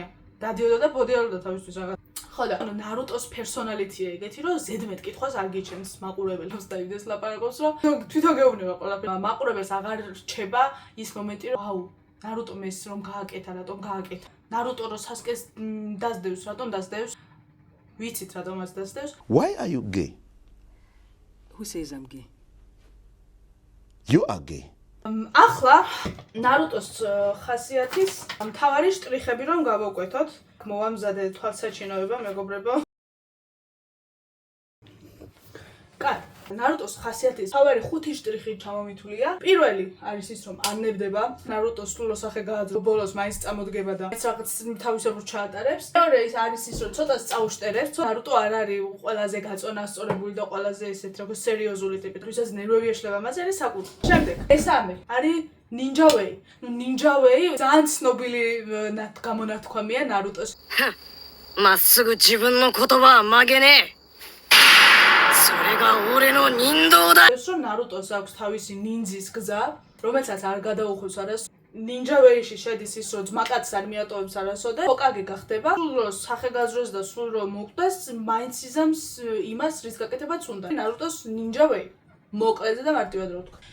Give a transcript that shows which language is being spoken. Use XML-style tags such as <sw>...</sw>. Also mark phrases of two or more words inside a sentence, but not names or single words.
<ka>დადიოდა და ბოდიალოდა თავისთვის რაღაც. ხო და ანუ ნარუტოს პერსონალიტია ეგეთი, რომ ზედმეტ კითხვას არ გიჩენს მაყურებელს და იმდეს ლაპარაკობს, რომ თვითონ გეუბნება ყველაფერი. მაყურებელს აღარ რჩება ის მომენტი, რომ აუ, ნარუტო მეს რომ გააკეთა, რატომ გააკეთა. ნარუტო რომ სასკეს დასდევს, რატომ დასდევს? ვიცით რატომაც დასდევს.</ka> <en>Why are you gay? Who says I'm gay? You are gay.</en> <ka>ახლა ნარუტოს ხასიათის მთავარი შტრიხები რომ გავაკვეთოთ. მოვამზადე თვალსაჩინოება, მეგობრებო. კაი, ნარუტოს ხასიათის მთავარი 5 შტრიხი ჩამომითვლია. პირველი არის ის, რომ არ ნებდება. ნარუტო სრულოსახე გააძრო, ბოლოს მაინც წამოდგება და ეს რაღაც თავისებურ ჩაატარებს. მეორე ის არის ის, რომ ცოტა წაუშტერებს. ნარუტო არ არის ყველაზე გაწონასწორებული და ყველაზე ესეთ როგორც სერიოზული ტიპი, ვისაც ნერვები ეშლება, მას არის საკუთი. შემდეგ, მესამე არის</ka> <en>Ninja Way. Ninja Way</en> <ka>ძალიან ცნობილი გამონათქვამია ნარუტოს.</ka> <ja>まっすぐ自分の言葉は曲げねえ。それが俺の人道だ。</ja> <ka>ეს რომ ნარუტოს აქვს თავისი ნინძის გზა, რომელსაც არ გადაუხვევს არას.</ka> <en>Ninja Way-</en> <ka>ში შედის ის, რომ ძმაკაცს არ მიატოვებს არასოდეს. ჰოკაგე გახდება. სულ რომ სახეგაზროს და სულ რომ მოკვდეს, მაინც იზამს იმას, რის გაკეთებაც უნდა. ნარუტოს</ka> <en>Ninja Way.</en> <ka>მოკლედ და მარტივად რო ვთქვა.</ka>